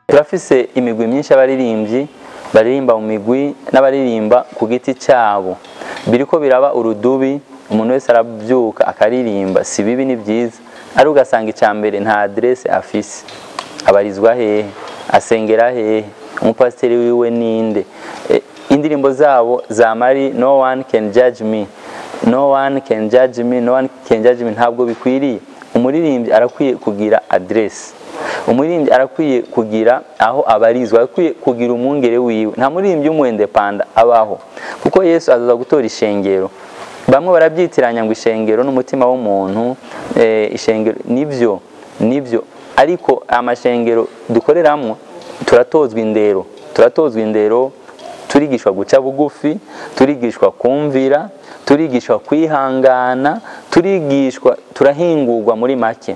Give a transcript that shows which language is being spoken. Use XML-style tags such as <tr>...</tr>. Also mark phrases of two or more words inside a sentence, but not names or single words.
<rn>turafise imigwi myinshi abaririmbyi baririmba mu migwi n'abaririmba ku giti cyabo, biriko biraba urudubi, umuntu wese arabyuka akaririmba, si bibi ni byiza, ari ugasanga icyambere nta adresse afise, abarizwa hehe, asengera hehe, umupasiteri wiwe ninde, indirimbo zabo za mari</rn> <en>no one can judge me, no one can judge me, no one can judge me,</en> <rn>ntabwo bikwiriye. Umuririmbyi arakwiye kugira adresse, umuririmbyi arakwiye kugira aho abarizwa, arakwiye kugira umwungere wiwe, nta muririmbyi w'umuindepanda abaho, kuko Yesu azaza gutora ishengero. Bamwe barabyitiranya ngo ishengero n'umutima w'umuntu, ishengero nibyo, ariko amashengero dukoreramwo turatozwa indero, turigishwa guca bugufi, turigishwa kumvira, turigishwa kwihangana, turahingurwa muri make.</rn>